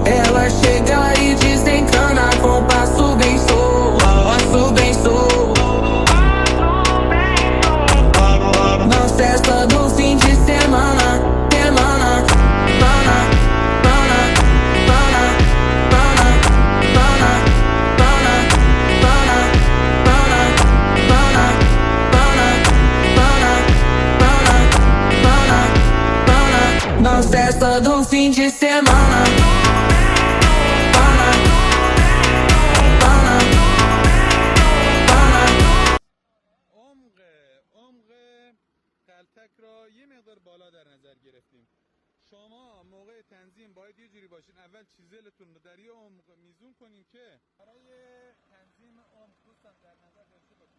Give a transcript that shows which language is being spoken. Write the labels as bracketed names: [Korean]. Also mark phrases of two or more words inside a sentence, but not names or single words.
[Portuguese] Ela chega e desencana com passo bem solto, passo bem solto. Na festa do fim de semana, semana, pana, pana, pana, pana, pana, pana, pana, pana, pana, pana, pana, pana. Na festa do fim de semana. [Persian] عمق قلتک را یه مقدار بالا در نظر گرفتیم. شما موقع تنظیم باید یه جوری باشین، اول چیزلتون رو در یه عمق میزون کنین که برای تنظیم عمق دوستان در نظر داشته باشین.